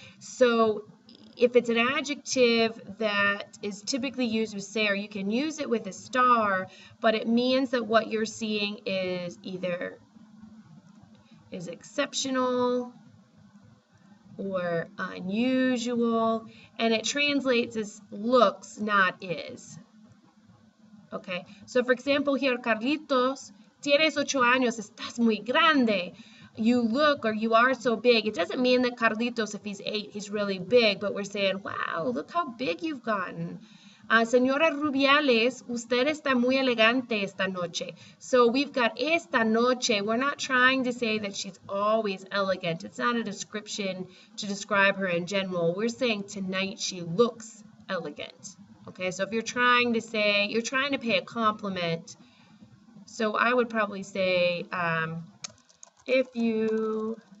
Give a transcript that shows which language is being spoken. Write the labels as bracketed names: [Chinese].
[English] So if it's an adjective that is typically used with ser, you can use it with estar, but it means that what you're seeing is either is exceptional or unusual, and it translates as looks, not is. Okay, so for example here, [Spanish] Carlitos, tienes 8 años, estás muy grande. [English] You look or you are so big. It doesn't mean that Carlitos, if he's 8, he's really big, but we're saying, wow, look how big you've gotten. [Spanish] Señora Rubiales, usted está muy elegante esta noche. [English] So we've got esta noche. We're not trying to say that she's always elegant. It's not a description to describe her in general. We're saying tonight she looks elegant. Okay, so if you're trying to say, you're trying to pay a compliment, so I would probably say, if you